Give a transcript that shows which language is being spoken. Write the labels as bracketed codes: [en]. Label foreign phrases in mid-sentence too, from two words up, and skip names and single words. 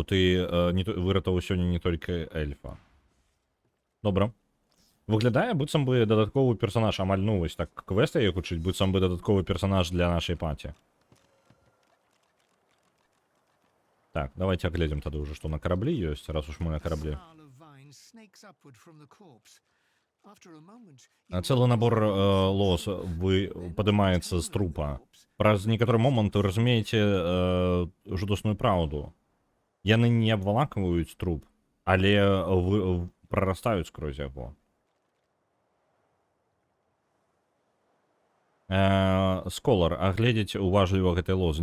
[be] Ты выратаваў сёння не толькі эльфа. Добра. Выглядае, быццам бы дадатковы персонаж, амаль, ну, вось так квест яе хутчыць, быццам бы дадатковы персонаж для нашай паці. [ru] Так, давайте оглядим тогда уже, что на корабле есть, раз уж мы на корабле. [be] Целый набор лоз падымаецца з трупа. Праз некаторы момант вы разумееце жудасную праўду. Яны не абвалакваюць труп, але прарастаюць скрозь яго. Сколар, агледзець уважліва гэтай лозы.